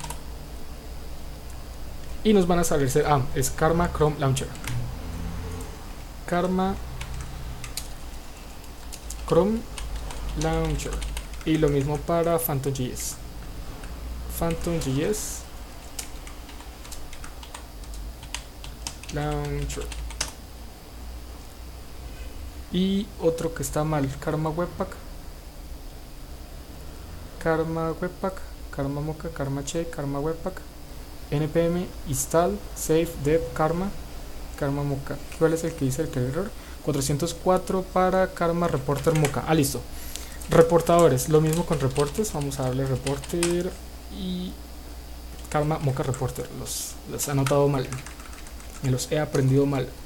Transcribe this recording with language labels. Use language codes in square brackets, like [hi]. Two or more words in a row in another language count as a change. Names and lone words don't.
[es] y nos van a salir, es Karma Chrome Launcher, Karma Chrome Launcher, y lo mismo para Phantom.js, Phantom.js Launcher. Y otro que está mal, Karma Webpack, karma mocha, karma che, karma webpack, [en] npm install save dev karma, [es] karma mocha. ¿Cuál es el que dice el error? 404 para karma reporter mocha. Ah, listo. Reportadores, lo mismo con reportes. Vamos a darle reporter y karma mocha reporter. Los he anotado mal, me los he aprendido mal.